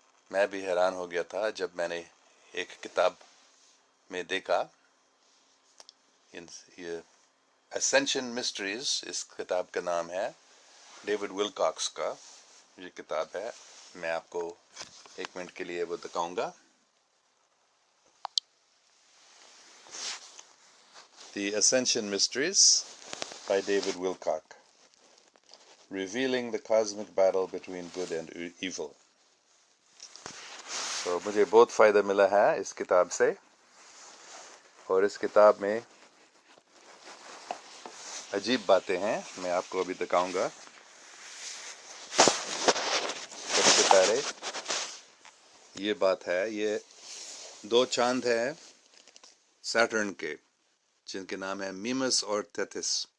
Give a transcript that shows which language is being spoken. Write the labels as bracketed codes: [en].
[hi] मैं भी हैरान हो गया था जब मैंने एक किताब में देखा. ये Ascension Mysteries इस किताब का नाम है, डेविड विलकॉक्स का ये किताब है. मैं आपको एक मिनट के लिए वो दिखाऊंगा. [en] The Ascension Mysteries by David Wilcock, revealing the cosmic battle between good and evil. [hi] तो मुझे बहुत फ़ायदा मिला है इस किताब से, और इस किताब में अजीब बातें हैं. मैं आपको अभी दिखाऊंगा. सबसे पहले ये बात है, ये दो चांद हैं सैटर्न के, जिनके नाम है मीमस और थेथिस.